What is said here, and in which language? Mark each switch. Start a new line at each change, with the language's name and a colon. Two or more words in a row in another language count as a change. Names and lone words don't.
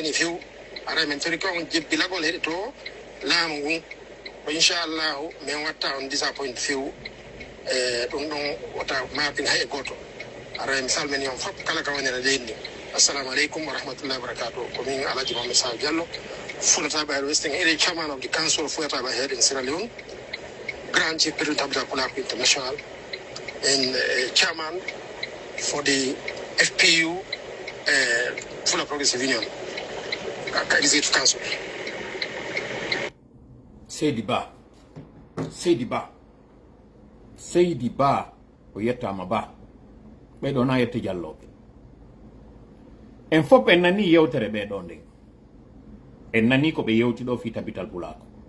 Fula: ni few ara min tori ko on jebbilagol heɗito laamu ngun ko inchallahu min watta on disappoint few e ɗum ɗon wata mapin hay e goto ara mi salmini on fof kala ka wonira leydi ndi
Arabic: السلام عليكم و رحمة الله و بركاته
Fula: ko min
English: Alhaji Mamadou Sall Diallo Fulataɓe Air Western area chairman of the council of Fulataɓe Air in Sierra Leone grand chief president of the Fulako International and chairman for the FPU Fula Progressive Union Executive Council.
Fula: Seydi Ba o yettama Ba ɓeɗo na yetti jalloɓe en fof en nani yewtere ɓeɗo nden en nani ko ɓe yewti ɗo fi tabital Pulako